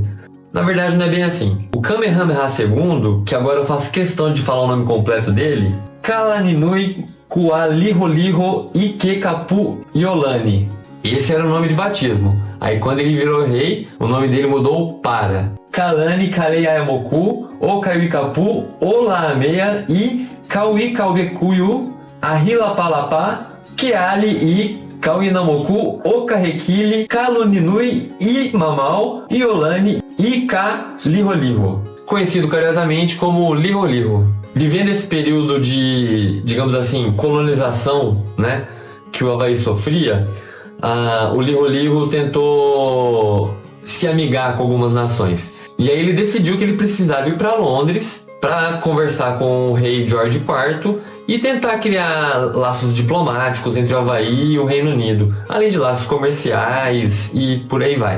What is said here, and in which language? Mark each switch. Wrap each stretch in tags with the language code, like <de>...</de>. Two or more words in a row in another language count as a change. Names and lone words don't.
<pt>Na verdade não é bem assim. O Kamehameha II, que agora eu faço questão de falar o nome completo dele, Kalaninui Kualiholiho Ikekapu Iolani. Esse era o nome de batismo. Aí quando ele virou rei, o nome dele mudou para Kalani Kaleiamoku Okaiwikapu Olaameia e Kauikauekuyu Ahilapalapa Keali e Kauinamoku Okahekili Kaluninui I Mamau Iolani I Ka Liholiho, conhecido carinhosamente como Liholiho. Vivendo esse período de, digamos assim, colonização, né, que o Havaí sofria, o Liholiho tentou se amigar com algumas nações. E aí ele decidiu que ele precisava ir para Londres para conversar com o rei George IV e tentar criar laços diplomáticos entre o Havaí e o Reino Unido, além de laços comerciais e por aí vai.</pt>